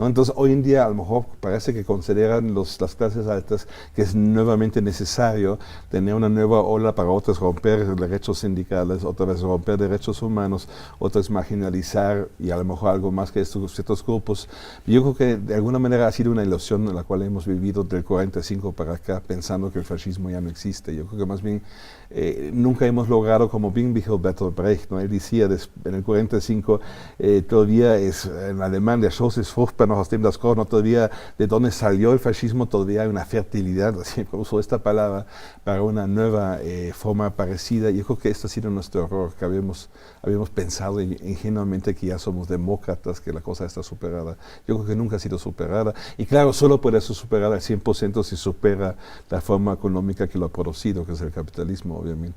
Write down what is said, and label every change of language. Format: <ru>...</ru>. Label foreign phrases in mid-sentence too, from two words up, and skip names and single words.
<es>Entonces hoy en día a lo mejor parece que consideran las clases altas que es nuevamente necesario tener una nueva ola para otras romper derechos sindicales, otras romper derechos humanos, otras marginalizar y a lo mejor algo más que estos ciertos grupos. Yo creo que de alguna manera ha sido una ilusión en la cual hemos vivido del 45 para acá pensando que el fascismo ya no existe. Yo creo que más bien nunca hemos logrado, como bien dijo Bertolt Brecht, ¿no? Él decía en el 45 todavía es en alemán,</es> <de>der Schoß ist fruchtbar noch aus dem das Korn,</de> <es>todavía de dónde salió el fascismo, todavía hay una fertilidad, así uso esta palabra para una nueva forma parecida. Yo creo que este ha sido nuestro error, que habíamos pensado ingenuamente que ya somos demócratas, que la cosa está superada. Yo creo que nunca ha sido superada, y claro, solo puede ser superada al 100% si supera la forma económica que lo ha producido, que es el capitalismo, obviamente.</es>